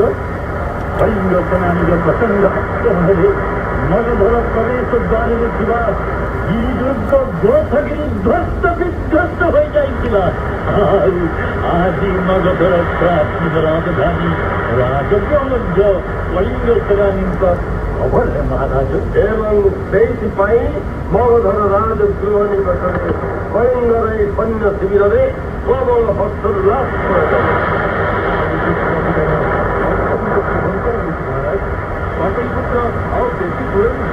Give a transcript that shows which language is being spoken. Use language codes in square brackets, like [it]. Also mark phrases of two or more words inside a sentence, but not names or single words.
[or] କଳିଙ୍ଗ ସେନାନୀ ପ୍ରଚଣ୍ଡ ହସ୍ତେ ମଗଧର ପ୍ରବେଶ ଦ୍ୱାର ଗିରିଦୁର୍ଗ ଗୋଥଗିରୀ ଧ୍ୱସ୍ତ ବିଧ୍ୱସ୍ତ ହୋ ଜାଇଲା। ଆଜ ମଗଧର ପ୍ରାଚୀନ ରାଜଧାନୀ ରାଜକୀୟ ମଧ୍ୟ କଳିଙ୍ଗ ସେନାନୀ ଅଭୟ ମହାରାଜ। ଏବଂ ସେଇଥିପାଇଁ ମଗଧର ରାଜଗୃହ ନିକଟରେ କଳିଙ୍ଗର ଏହି ସୈନ୍ୟ ଶିବିରରେ ପ୍ରବଳ ହର୍ଷୋଲ୍ଲାସ କରାଯାଏ। ପାଟଳିପୁତ୍ର ଆଉ ବେଶୀ ଦୂର